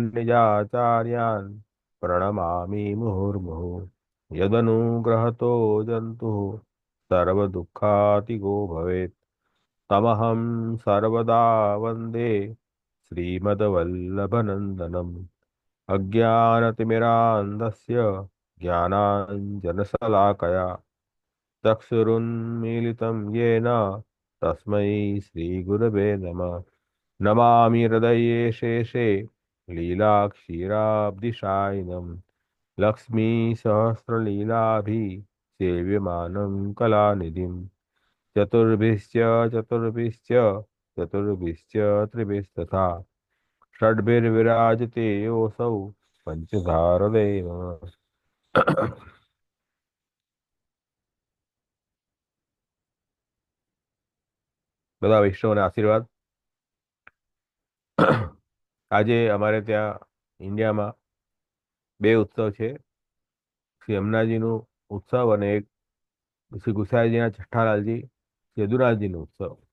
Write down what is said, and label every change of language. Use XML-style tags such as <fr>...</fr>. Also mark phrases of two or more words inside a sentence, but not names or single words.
<sa>નિજાચાર્યાન પ્રણમામિ મુહુર્મુહુ યદનુગ્રહતો જંતુ સર્વદુઃખાતિગો ભવેत् તમહં સર્વદા વંદે શ્રીમદ્વલ્લભનંદનમ અજ્ઞાનતિમિરાન્ધસ્ય જ્ઞાનાञ्जनशलाकया चक्षुरुन्मीलितं येन तस्मै श्रीगुरवे नमः। नमामि हृदये शेषे लीलाक्षीराब्धिशायिनं लक्ष्मीसहस्रलीलाभिः सेव्यमानं कलानिधिं चतुर्भिश्च चतुर्भिश्च चतुर्भिश्च त्रिभिस्तथा षड्भिर्विराजते योऽसौ पञ्चधारदेव।</sa> <gu>બધા વૈષ્ણવોને આશીર્વાદ. આજે અમારે ત્યાં ઇન્ડિયામાં બે ઉત્સવ છે, શ્રી યમુનાજીનું ઉત્સવ અને એક શ્રી ગુસાઈજીના છઠ્ઠાલાલજી યદુરાજજીનો ઉત્સવ.</gu>